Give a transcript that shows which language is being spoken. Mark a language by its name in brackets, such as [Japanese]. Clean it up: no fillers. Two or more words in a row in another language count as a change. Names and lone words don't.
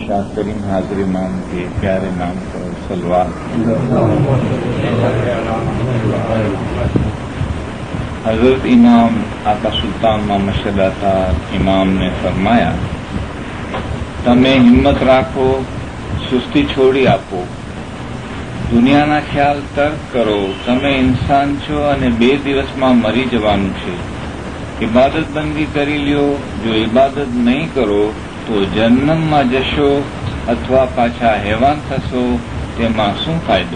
[Urdu] شاہ کریم حاضر امام کے پیارے نام پر صلوات۔ حضرت امام آقا سلطان محمد شہزادہ امام نے فرمایا، [Gujarati] તમે હિંમત રાખો, સુસ્તી છોડી આપો, દુનિયાના ખ્યાલ તર્ક કરો, તમે ઇન્સાન છો અને 2 દિવસમાં મરી જવાનું છે। ઇબાદત બંદી કરી લ્યો, જો ઇબાદત નહીં કરો તો જન્નમમાં જશો અથવા પાછા હેવાન થશો, તેમાં શું ફાયદો?